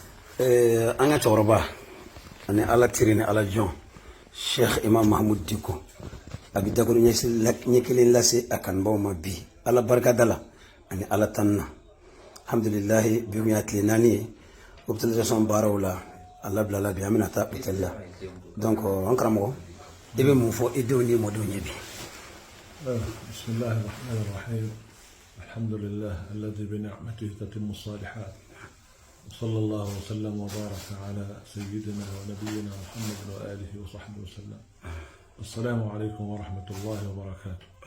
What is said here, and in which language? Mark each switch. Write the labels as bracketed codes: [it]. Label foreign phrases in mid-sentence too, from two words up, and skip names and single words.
[bm] an ka cɛkɔrɔba ani ala teri ni ala jɔn Sheikh Imam Mahmud Diko a bɛ dakuru ɲɛ kelen lase a kanubaw ma bi ala barikada la ani ala tanna alhamdulilahi bi y'a tile naani ye optimisation baaraw la ala bilala bi an bɛna taa hôtel la donc an karamɔgɔ i bɛ mun fɔ i denw ni mɔdenw ye bi. [ar] بسم الله الرحمن الرحيم الحمد لله الذي بنعمته تتم الصالحات وصلى الله وسلم وبارك على سيدنا ونبينا محمد وآله وصحبه وسلم. السلام عليكم ورحمة الله وبركاته.